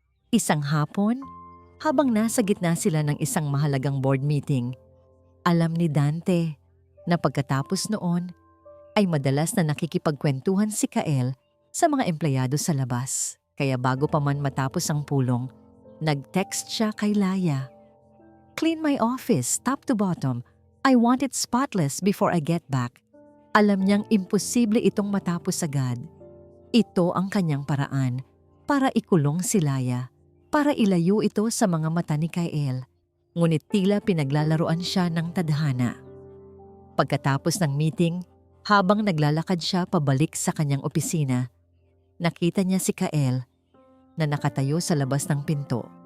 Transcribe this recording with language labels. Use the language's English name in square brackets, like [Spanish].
[Filipino] Isang hapon, habang nasa gitna sila ng isang mahalagang board meeting, alam ni Dante na pagkatapos noon ay madalas na nakikipagkwentuhan si Kael sa mga empleyado sa labas. Kaya bago pa man matapos ang pulong, nag-text siya kay Laya. [English] Clean my office, top to bottom. I want it spotless before I get back. [Filipino] Alam niyang imposible itong matapos agad. Ito ang kanyang paraan para ikulong si Laya, para ilayo ito sa mga mata ni Kael. Ngunit tila pinaglalaroan siya ng tadhana. Pagkatapos ng meeting, Habang naglalakad siya pabalik sa kanyang opisina, nakita niya si Kael na nakatayo sa labas ng pinto.